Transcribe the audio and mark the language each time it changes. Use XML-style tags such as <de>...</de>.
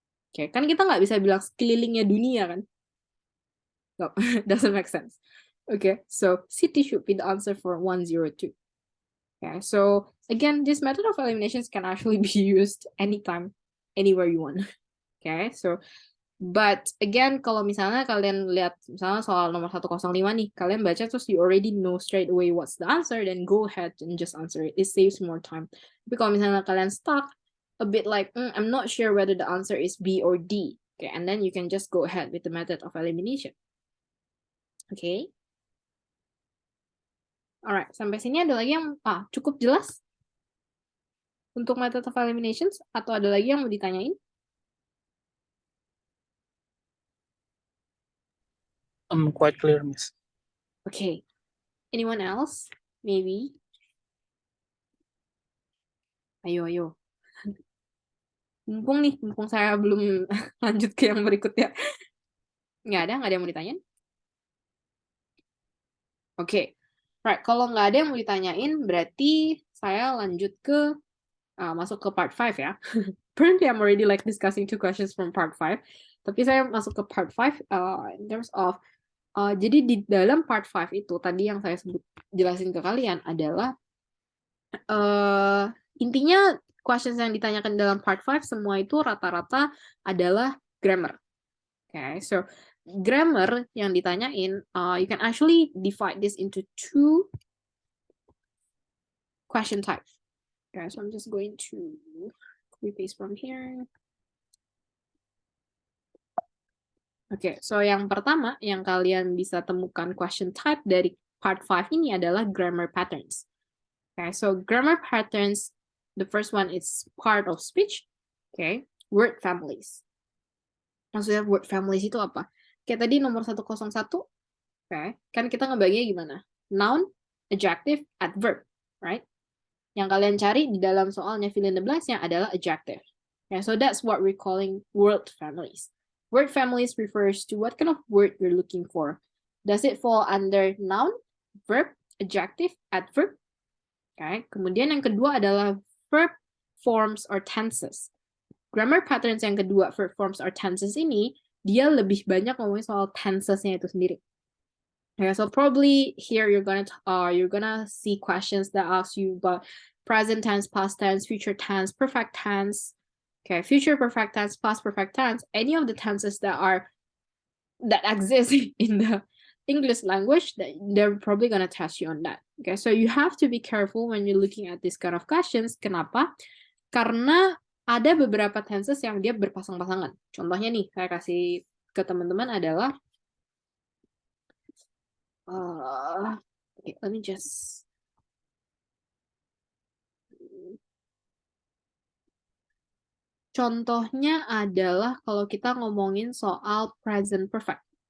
<id>Oke, kan kita nggak bisa bilang sekelilingnya dunia kan?</id> <en>No, doesn't make sense. Okay, so city should be the answer for 102. Okay, so again, this method of eliminations can actually be used anytime, anywhere you want. Okay, so but again,</en> <id>kalau misalnya kalian lihat misalnya soal nomor 105 nih, kalian baca terus</id> <en>you already know straight away what's the answer, then go ahead and just answer it. It saves more time.</en> <id>Tapi kalau misalnya kalian</id> <en>stuck a bit like, I'm not sure whether the answer is B or D. Okay, and then you can just go ahead with the method of elimination. Okay.</en> <id>Alright, sampai sini ada lagi yang cukup jelas untuk method of eliminations atau ada lagi yang mau ditanyain?</id> <en>Quite clear, Miss. Okay. Anyone else? Maybe.</en> <id>Ayo. Mumpung saya belum lanjut ke yang berikutnya. Nggak ada yang mau ditanyain? Oke. Right, kalau nggak ada yang mau ditanyain, berarti saya lanjut ke masuk ke part 5 ya.</id> <en>Apparently I'm already like discussing 2 questions from part 5.</en> <id>Tapi saya masuk ke part 5</id> <en>in terms of</en> <id>jadi di dalam part 5 itu tadi yang saya jelasin ke kalian adalah intinya questions yang ditanyakan dalam part 5 semua itu rata-rata adalah grammar.</id> <en>Okay, so grammar</en> <id>yang ditanyain,</id> <en>you can actually divide this into 2 question types. Okay, so I'm just going to copy paste from here.</en> <id>Okay, so yang pertama yang kalian bisa temukan question type dari part 5 ini adalah grammar patterns.</id> <en>Okay, so grammar patterns, the first one is part of speech. Okay, word families.</en> <id>Maksudnya</id> <en>word families</en> <id>itu apa? Kayak tadi nomor 101, okay, kan kita ngebaginya gimana?</id> <en>Noun, adjective, adverb, right?</en> <id>Yang kalian cari di dalam soalnya fill in the blanks-nya adalah adjective.</id> <en>Okay, so that's what we're calling word families. Word families refers to what kind of word you're looking for. Does it fall under noun, verb, adjective, adverb? Okay.</en> <id>Kemudian yang kedua adalah verb forms or tenses. Grammar patterns yang kedua, verb forms or tenses ini, dia lebih banyak ngomongin soal tensesnya itu sendiri.</id> <en>Okay, so probably here you're gonna see questions that ask you about present tense, past tense, future tense, perfect tense. Okay, future perfect tense, past perfect tense, any of the tenses that exist in the English language, they're probably gonna test you on that. Okay, so you have to be careful when you're looking at this kind of questions.</en> <id>Kenapa? Karena ada beberapa tenses yang dia berpasang-pasangan. Contohnya nih, saya kasih ke teman-teman adalah</id> <en>okay, let me just</en> <id>contohnya adalah kalau kita ngomongin soal present perfect.</id>